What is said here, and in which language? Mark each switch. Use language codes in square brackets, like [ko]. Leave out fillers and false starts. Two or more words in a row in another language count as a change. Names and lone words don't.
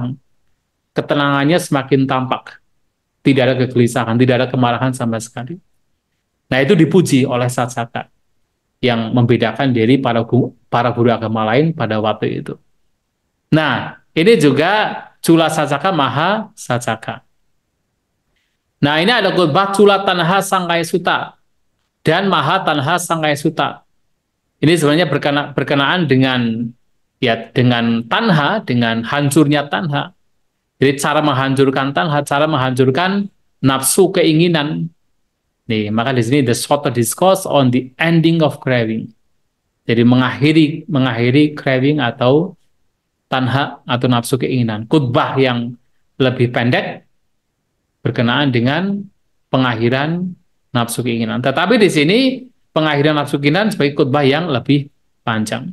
[id] Ketenangannya semakin tampak. Tidak ada kegelisahan, tidak ada kemarahan sama sekali. Nah, itu dipuji oleh Sacaka, yang membedakan dari para guru agama lain pada waktu itu. Nah, ini juga Cula Sacaka, Maha Sacaka. Nah, ini ada khotbah Cula Tanha Sangkaya Sutta dan Maha Tanha Sangkaya Sutta. Ini sebenarnya berkenaan dengan tanha, dengan hancurnya tanha. Jadi cara menghancurkan tanha, cara menghancurkan nafsu keinginan. Nih, maka di sini [en] the shorter discourse on the ending of craving. [id] Jadi mengakhiri craving atau tanha atau nafsu keinginan. Khotbah yang lebih pendek berkenaan dengan pengakhiran nafsu keinginan. Tetapi di sini pengakhiran nafsu keinginan sebagai khotbah yang lebih panjang.